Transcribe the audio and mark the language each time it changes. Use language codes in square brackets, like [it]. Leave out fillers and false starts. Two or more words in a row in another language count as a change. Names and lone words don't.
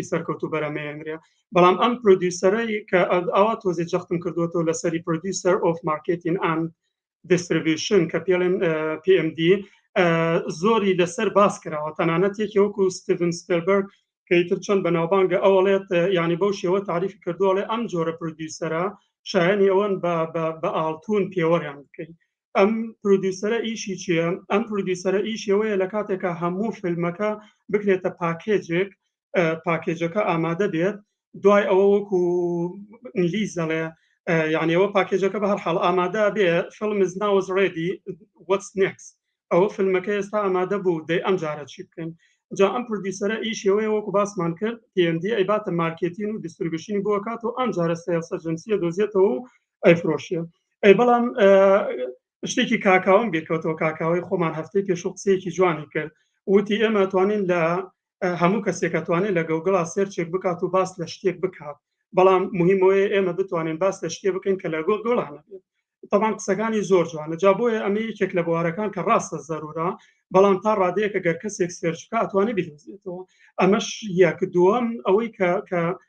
[ckb] سەرکەوت و بەرەمێنرێ بەڵام ئەم پرۆدیوسەرەی کە ئەوە تۆزی جەختم کردوەوە لەسەری [en] Producer of Marketing and Distribution [ckb] کە پێڵێن PMD زۆری لەسەر باس کراوە تەنانەت یەکی وەکو ستیڤن سپیلبەرگ کەیتر چۆن بەناوبانگە ئەوڵێت ینی بەو شێوە تعریفی کردووەڵێ ئەم جۆرە پرۆدیوسەرە شایانی ئەوەن بە ئاڵتون پێوەریان بکەین ئەم پرۆدیوسەرە ئیشی چییە؟ ئەم پرۆدیوسەرە ئیشەوەیە لە کاتێکە هەموو فیلمەکە بکرێتە پاکێجێک پاکێجەکە ئامادە بێت دوای ئەوە وەکو ئینگلیزەڵێ یعنی ئەوە پاکێجەکە بە هەر حاڵ ئامادە بێ فیلم [en] is now ready what's next [ckb] ئەوە فیلمەکە ئێستا ئامادە بوو دەی ئەم جارە چی بکەین جا ئەم پرۆدیوسەرە ئیشەوەی وەکو باسمان کرد PMD ئەیباتە مارکێتین و دیستریبیوشنی بۆ کات و ئەم جارە [en] sales agency [ckb] دۆزێتەوە و ئەیفرۆشیە بەڵام شتێکی کاکاوم بێکەوتەوە کاکاوی خۆمان هەفتەی پێش و قسەیەکی جوانی کرد وتی ئێمە توانین لە هەموو کەسێک توانێت لە گوگڵا سێرچێک بکات و باس لە شتێک بکات بەڵام مهمەوەی ئێمە بتوانین باس لە شتێ بکەین کە لە گوگڵانە بێت طبعا قسەکانی زۆر جوانە جا بۆیە ئەمە یەکێک لە بوارەکان کە ڕاستە زەرورە بەڵام تا ڕادەیەکە گەر کەسێک سێرچ بکات ئەتوانێت بهێزێتەوە ئەمەش یەک دووەم ئەوەی کە